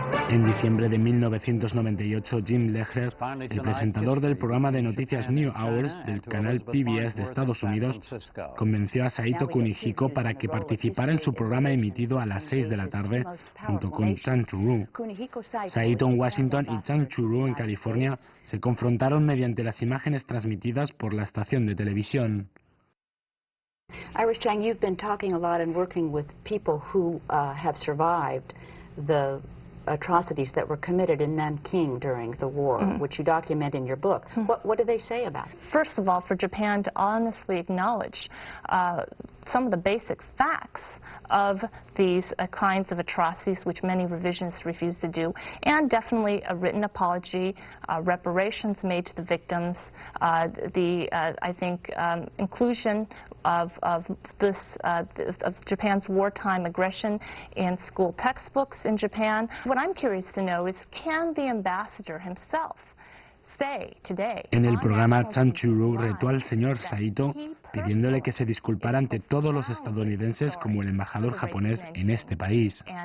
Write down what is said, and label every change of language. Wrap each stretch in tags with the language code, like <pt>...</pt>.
<es>En diciembre de 1998, Jim Lehrer, el presentador del programa de noticias New Hours del canal PBS de Estados Unidos, convenció a Saito Kunihiko para que participara en su programa emitido a las 6 de la tarde junto con Chan Chu-ru. Saito en Washington y Chan Chu-ru en California se confrontaron mediante las imágenes transmitidas por la estación de televisión.</es> <en>Iris Chang, you've been talking a lot and working with people who have survived the atrocities that were committed in Nanking during the war, which you document in your book. What do they say about it? First of all, for Japan to honestly acknowledge some of the basic facts of these kinds of atrocities, which many revisionists refuse to do, and definitely a written apology, reparations made to the victims, I think, inclusion of Japan's wartime aggression in school textbooks in Japan. What I'm curious to know is, can the ambassador himself say today?</en> <es>En el programa, Chan Chu-ru retó al señor Saito pidiéndole que se disculpara ante todos los estadounidenses como el embajador japonés en este país.</es>